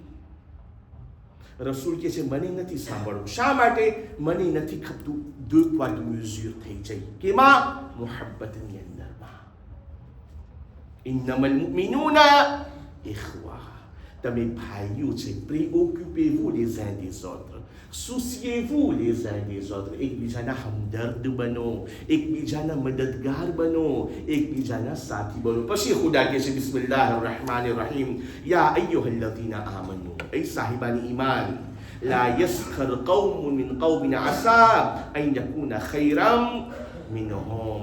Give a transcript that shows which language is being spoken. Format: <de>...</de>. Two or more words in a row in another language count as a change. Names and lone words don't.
<gu>રસૂલ કહે છે, મને નથી સાંભળવું. શા માટે? મને નથી ખપતું. દુઃખ વાળું મ્યુઝિયમ થઈ જાય. કેમાં? મોહબ્બતની અંદરમાં.</gu> <ar>إنما المؤمنون إخوة,</ar> <gu>તમે ભાઈઓ છે.</gu> <fr>préoccupez-vous les uns des autres, souciez-vous les uns des autres.</fr> <gu>એકબીજાના હમદર્દ બનો, એકબીજાના મદદગાર બનો, એકબીજાના સાથી બનો. પછી ખુદા કહે છે,</gu> <ar>بسم الله الرحمن الرحيم، يا أيها الذين آمنوا,</ar> <ur>اے صاحبانِ ایمان,</ur> <ar>لا يسخر قوم من قوم عسى أن يكونوا خيرا منهم.</ar>